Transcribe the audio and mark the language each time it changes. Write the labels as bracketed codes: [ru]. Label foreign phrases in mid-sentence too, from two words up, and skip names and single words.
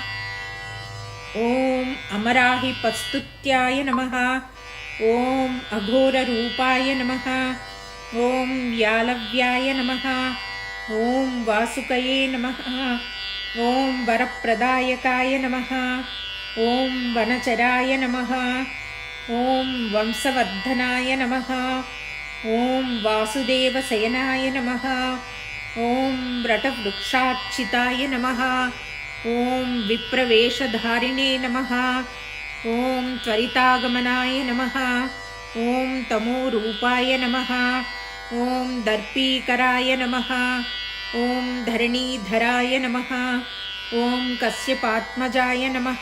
[sa] ఓం అమరాహిపస్తుత్యాయ నమః, ఓం అఘోరరూపాయ నమః, ఓం వ్యాలవ్యాయ నమః, ఓం వాసుకయే నమః, ఓం వరప్రదాయకాయ నమః, ఓం వనచరాయ నమః, ఓం వంశవర్ధనాయ నమః, ఓం వాసుదేవశయనాయ నమః, ఓం వ్రటవృక్షార్చితాయ నమః, ॐ विप्रवेशधारिणे नमः। ॐ त्वरितागमनाय नमः। ॐ तमोरूपाय नमः। ॐ दर्पीकराय नमः। ॐ धरणीधराय नमः। ॐ कश्यपात्मजाय नमः।